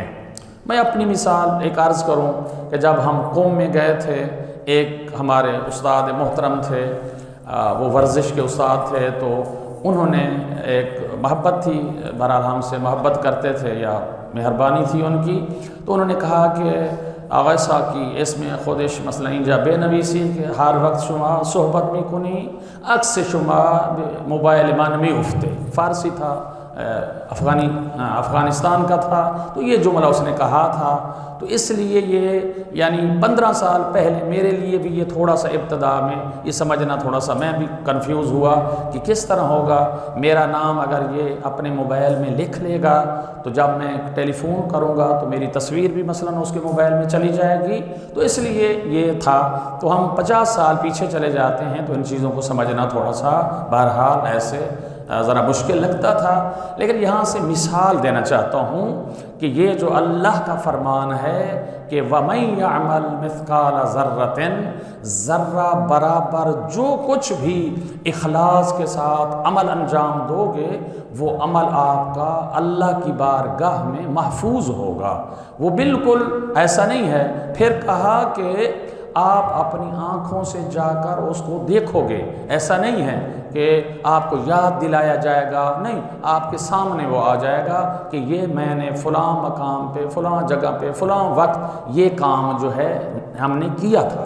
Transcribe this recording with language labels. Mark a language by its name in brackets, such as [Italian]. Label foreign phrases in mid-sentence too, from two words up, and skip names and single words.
[Urdu] میں اپنی مثال ایک عرض کروں کہ جب ہم قوم میں گئے تھے، ایک ہمارے استاد محترم تھے، وہ ورزش کے استاد تھے، تو انہوں نے ایک محبت تھی، بہرحال ہم سے محبت کرتے تھے یا مہربانی تھی ان کی، تو انہوں نے کہا کہ آقا صاحب کی اس میں [Persian] خودش مثلا اینجا بے نویسی کہ ہر وقت شما صحبت می کنی، عکس شما موبائل من می افتے، [Urdu] فارسی تھا، افغانستان کا تھا، تو یہ جملہ اس نے کہا تھا۔ تو اس لیے یہ یعنی 15 سال پہلے میرے لیے بھی یہ تھوڑا سا ابتدا میں یہ سمجھنا تھوڑا سا میں بھی کنفیوز ہوا کہ کس طرح ہوگا، میرا نام اگر یہ اپنے موبائل میں لکھ لے گا تو جب میں ٹیلی فون کروں گا تو میری تصویر بھی مثلا اس کے موبائل میں چلی جائے گی، تو اس لیے یہ تھا۔ تو ہم 50 سال پیچھے چلے جاتے ہیں تو ان چیزوں کو سمجھنا تھوڑا سا بہرحال ایسے ذرا مشکل لگتا تھا، لیکن یہاں سے مثال دینا چاہتا ہوں کہ یہ جو اللہ کا فرمان ہے کہ [Arabic] وَمَن يَعْمَلْ مِثْقَالَ ذَرَّةٍ، [Urdu] ذرہ برابر جو کچھ بھی اخلاص کے ساتھ عمل انجام دو گے وہ عمل آپ کا اللہ کی بارگاہ میں محفوظ ہوگا۔ وہ بالکل ایسا نہیں ہے، پھر کہا کہ آپ اپنی آنکھوں سے جا کر اس کو دیکھو گے، ایسا نہیں ہے کہ آپ کو یاد دلایا جائے گا، نہیں، آپ کے سامنے وہ آ جائے گا کہ یہ میں نے فلاں مقام پہ، فلاں جگہ پہ، فلاں وقت یہ کام جو ہے ہم نے کیا تھا۔